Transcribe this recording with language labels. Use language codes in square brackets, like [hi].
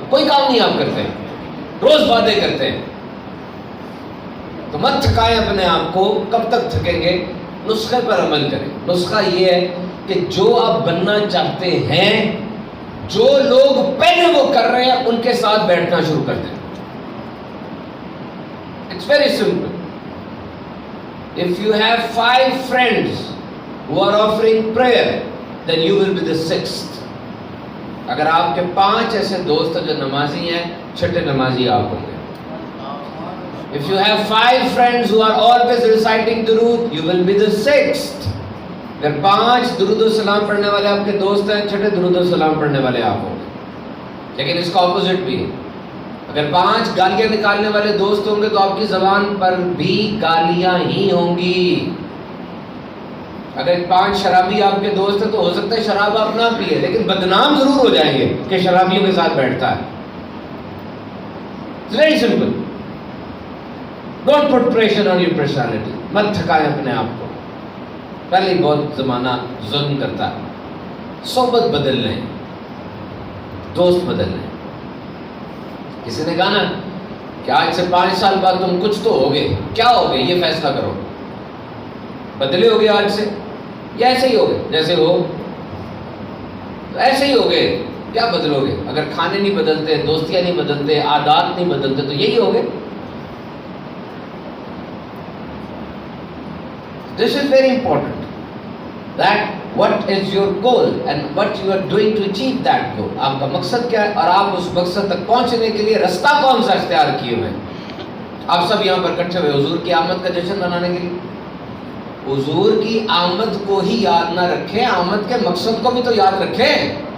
[ur] کوئی کام نہیں آپ کرتے ہیں، روز وعدے کرتے ہیں. تو مت تھکائیں اپنے آپ کو. کب تک تھکیں گے؟ نسخے پر عمل کریں. نسخہ یہ ہے کہ جو آپ بننا چاہتے ہیں، جو لوگ پہلے وہ کر رہے ہیں ان کے ساتھ بیٹھنا شروع کر دیں. [en] It's very simple. If you have 5 friends who are offering prayer, then you will be the 6th. [ur] اگر آپ کے 5 ایسے دوست ہیں جو نمازی ہیں، چھٹے نمازی آپ ہوں گے. [en] If you have 5 friends who are always reciting درود, you will be the 6th. [ur] اگر 5 درود و سلام پڑھنے والے آپ کے دوست ہیں، چھٹے درود و سلام پڑھنے والے آپ ہوں گے. لیکن اس کا اپوزٹ بھی ہے. اگر 5 گالیاں نکالنے والے دوست ہوں گے تو آپ کی زبان پر بھی گالیاں ہی ہوں گی. اگر 5 شرابی آپ کے دوست ہیں تو ہو سکتا ہے شراب آپ نہ پیے لیکن بدنام ضرور ہو جائیں گے کہ شرابیوں کے ساتھ بیٹھتا ہے. [en] It's very simple. Don't put pressure on your personality. [ur] مت تھکائیں اپنے آپ کو. پہلے بہت زمانہ ظلم کرتا ہے. صحبت بدل لیں، دوست بدل لیں. کسی نے کہا نا کہ آج سے 5 سال بعد تم کچھ تو ہوگے. کیا ہوگے یہ فیصلہ کرو. بدلے ہوگے آج سے یا ایسے ہی ہوگے جیسے ہو؟ تو ایسے ہی ہوگے. کیا بدلو گے؟ اگر کھانے نہیں بدلتے، دوستیاں نہیں بدلتے، عادات نہیں بدلتے تو یہی ہوگے. [en] This is very important. That what is your goal and what you are doing to achieve that goal. [ur] آپ کا مقصد کیا ہے اور آپ اس مقصد تک پہنچنے کے لیے رستہ کون سا اختیار کیے ہوئے ہیں. آپ سب یہاں پر اکٹھے ہوئے حضور کی آمد کا جشن منانے کے لیے. حضور کی آمد کو ہی یاد نہ رکھیں، آمد کے مقصد کو بھی تو یاد رکھیں.